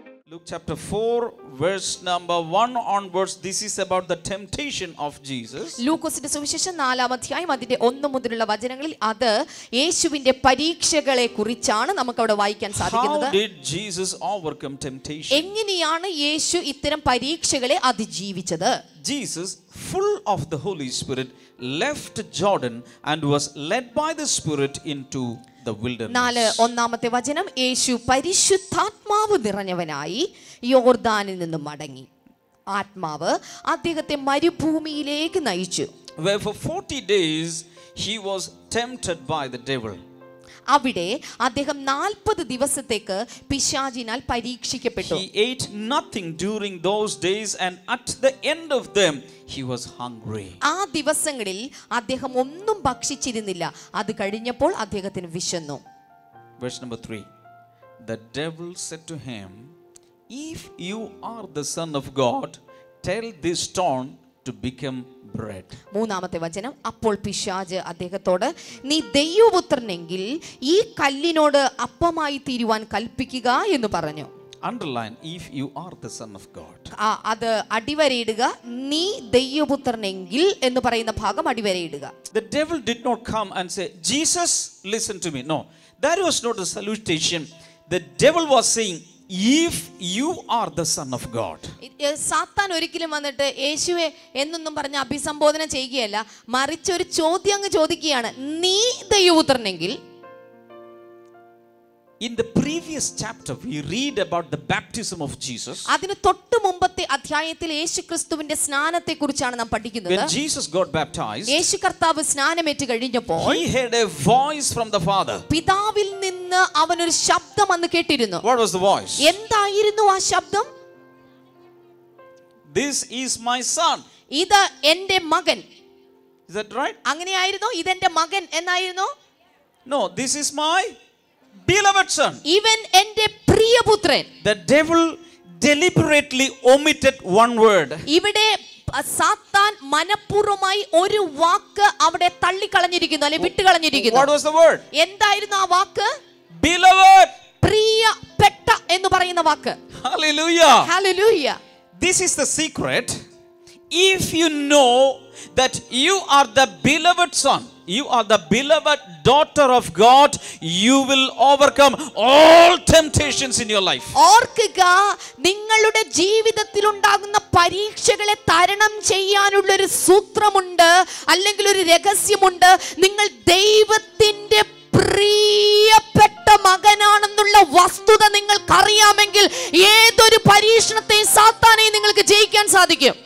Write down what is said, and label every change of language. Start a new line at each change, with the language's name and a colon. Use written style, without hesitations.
English: Luke chapter 4 verse number 1 onwards. This is about the temptation of Jesus.
Malayalam: ലൂക്കോസിന്റെ സുവിശേഷം 4-ാം അധ്യായം അതിന്റെ 1 മുതലുള്ള വചനങ്ങളിൽ അത് യേശുവിന്റെ പരീക്ഷകളെ കുറിച്ചാണ് നമുക്ക് അവിടെ വായിക്കാൻ സാധിക്കുന്നത്.
English: How did Jesus overcome temptation?
Malayalam: എങ്ങനെയാണ് യേശു ഇത്തരം പരീക്ഷകളെ അതിജീവിച്ചത്?
English: Jesus, full of the Holy Spirit, left Jordan and was led by the Spirit into the wilderness.
Malayalam: 4-ാമത്തെ വചനം, യേശു പരിശുദ്ധാത്മാവ് നിറഞ്ഞവനായി യോർദാനിൽ നിന്ന് മടങ്ങി. ആത്മാവ് അദ്ദേഹത്തെ മരുഭൂമിയിലേക്ക് നയിച്ചു.
English: Where for 40 days he was tempted by the devil.
Malayalam: അവിടെ അദ്ദേഹം 40 ദിവസത്തേക്ക് പിശാചിനാൽ പരീക്ഷിക്കപ്പെട്ടു.
English: He ate nothing during those days and at the end of them he was hungry.
Malayalam: ആ ദിവസങ്ങളിൽ അദ്ദേഹം ഒന്നും ഭക്ഷിച്ചിരുന്നില്ല. അത് കഴിഞ്ഞപ്പോൾ അദ്ദേഹത്തിന് വിശന്നു.
English: Verse number 3. The devil said to him, if you are the son of God, tell this stone to become bread.
Malayalam: 3-ാമത്തെ വചനം, അപ്പോൾ പിശാച് അദ്ദേഹത്തോട്, നീ ദൈവപുത്രനെങ്കിൽ ഈ കല്ലിനോട് അപ്പമായി തീരുവാൻ കൽപ്പിക്കുക എന്ന് പറഞ്ഞു.
English: Underline, if you are the son of God.
Malayalam: അത് അടിവരയിടുക. നീ ദൈവപുത്രനെങ്കിൽ എന്ന് പറയുന്ന ഭാഗം അടിവരയിടുക.
English: The devil did not come and say, Jesus, listen to me. No, that was not a salutation. The devil was saying, if you are the son of God.
Malayalam: സാത്താൻ ഒരിക്കലും വന്നിട്ട് യേശുവെ എന്നൊന്നും പറഞ്ഞ് അഭിസംബോധന ചെയ്യുകയല്ല, മറിച്ച് ഒരു ചോദ്യം അങ്ങ് ചോദിക്കുകയാണ്, നീ ദൈവപുത്രനെങ്കിൽ.
English: In the previous chapter, we read about the baptism of Jesus.
Malayalam: അതിന് തൊട്ട് മുമ്പത്തെ അധ്യായത്തിൽ യേശുക്രിസ്തുവിന്റെ സ്നാനത്തെക്കുറിച്ചാണ് നാം പഠിക്കുന്നത്.
English: When Jesus got baptized,
Malayalam: യേശു കർത്താവ് സ്നാനമേറ്റ് കഴിഞ്ഞപ്പോൾ
English: he heard a voice from the Father.
Malayalam: പിതാവിൽ നിന്ന് അവൻ ഒരു ശബ്ദം അന്ന് കേട്ടിരുന്നു.
English: What was the voice?
Malayalam: എന്തായിരുന്നു ആ ശബ്ദം?
English: This is my son.
Malayalam: ഇത് എന്റെ മകൻ.
English: Is that right?
Malayalam: അങ്ങനെയായിരുന്നു? ഇതെന്റെ മകൻ എന്നായിരുന്നു?
English: No, this is my beloved son.
Malayalam: ഇവൻ എന്റെ പ്രിയപുത്രൻ.
English: The devil deliberately omitted one word.
Malayalam: ഇവിടെ സാത്താൻ മനഃപൂർവ്വമായി ഒരു വാക്ക് അവിടെ തള്ളിക്കളഞ്ഞിരിക്കുന്നു, അല്ലെ വിട്ടുകളഞ്ഞിരിക്കുന്നു.
English: What was the word?
Malayalam: എന്തായിരുന്നു ആ വാക്ക്?
English: Beloved.
Malayalam: പ്രിയപ്പെട്ട എന്ന് പറയുന്ന വാക്ക്.
English: Hallelujah.
Malayalam: Hallelujah.
English: This is the secret. If you know that you are the beloved son, you are the beloved daughter of God, you will overcome all temptations in your life.
Malayalam: ഓർക്കുക, നിങ്ങളുടെ ജീവിതത്തിൽ ഉണ്ടാകുന്ന പരീക്ഷകളെ തരണം ചെയ്യാനുള്ള ഒരു സൂത്രമുണ്ട്, അല്ലെങ്കിൽ ഒരു രഹസ്യമുണ്ട്. നിങ്ങൾ ദൈവത്തിന്റെ പ്രിയപ്പെട്ട മകനാണെന്നുള്ള വസ്തുത നിങ്ങൾക്കറിയാമെങ്കിൽ ഏതൊരു പരീക്ഷണത്തെയും സാത്താനെയും നിങ്ങൾക്ക് ജയിക്കാൻ സാധിക്കും.